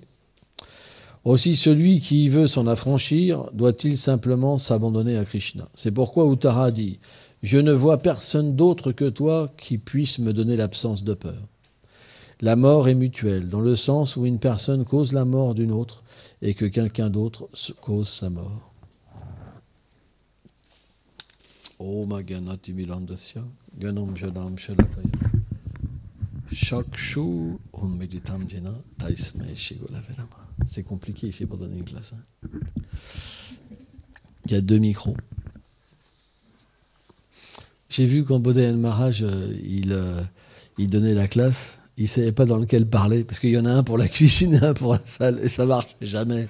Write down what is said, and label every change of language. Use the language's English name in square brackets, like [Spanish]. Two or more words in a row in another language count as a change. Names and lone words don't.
[French] Aussi celui qui veut s'en affranchir doit-il simplement s'abandonner à Krishna. C'est pourquoi Uttara dit « Je ne vois personne d'autre que toi qui puisse me donner l'absence de peur. » La mort est mutuelle, dans le sens où une personne cause la mort d'une autre et que quelqu'un d'autre cause sa mort. [Sanskrit] Om Ganati Milandasya, Ganam Jadam Shalakaya, Shakshu Unmeditam Jena, Taisme Shigola Velama. [French] C'est compliqué ici pour donner une classe. Hein. Il y a 2 micros. J'ai vu quand Bodhayan Maharaj, il donnait la classe, il ne savait pas dans lequel parler, parce qu'il y en a un pour la cuisine et un pour la salle, et ça ne marche jamais.